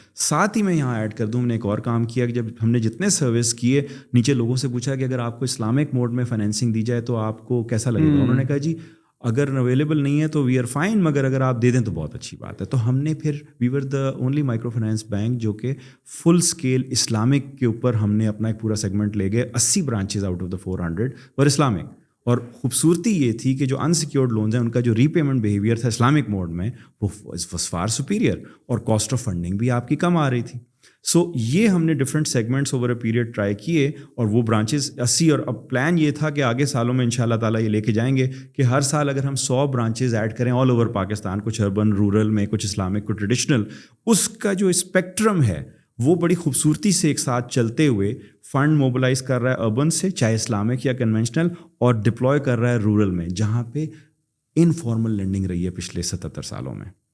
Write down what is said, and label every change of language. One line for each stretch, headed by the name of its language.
Urdu: ساتھ ہی میں یہاں ایڈ کر دوں, ہم نے ایک اور کام کیا کہ جب ہم نے جتنے سروس کیے, نیچے لوگوں سے پوچھا کہ اگر آپ کو اسلامک موڈ میں فائنینسنگ دی جائے تو آپ کو کیسا لگے گا. انہوں نے کہا جی اگر اویلیبل نہیں ہے تو
English: we are fine,
Urdu: مگر اگر آپ دے دیں تو بہت اچھی بات ہے. تو ہم نے پھر
English: we were the only microfinance bank
Urdu: جو کہ فل اسکیل اسلامک کے اوپر ہم نے اپنا ایک پورا سیگمنٹ لے گئے.
English: 80 branches out of the 400 پر Islamic.
Urdu: اور خوبصورتی یہ تھی کہ جو انسیکیورڈ لونز ہیں ان کا جو ری پیمنٹ بیہیویئر تھا اسلامک موڈ میں وہ
English: was far superior,
Urdu: اور کاسٹ آف فنڈنگ بھی آپ کی کم آ رہی تھی. سو یہ ہم نے different segments
English: over a period
Urdu: try کیے, اور وہ برانچز 80, اور اب پلان یہ تھا کہ آگے سالوں میں انشاءاللہ تعالیٰ یہ لے کے جائیں گے کہ ہر سال اگر ہم 100 برانچز ایڈ کریں
English: all over Pakistan,
Urdu: کچھ اربن, رورل میں, کچھ اسلامک, کچھ ٹریڈیشنل, اس کا جو اسپیکٹرم ہے وہ بڑی خوبصورتی سے ایک ساتھ چلتے ہوئے فنڈ موبلائز کر رہا ہے اربن سے, چاہے اسلامک یا کنونشنل, اور ڈپلوائے کر رہا ہے رورل میں, جہاں پہ انفارمل لینڈنگ رہی ہے پچھلے 77 سالوں میں.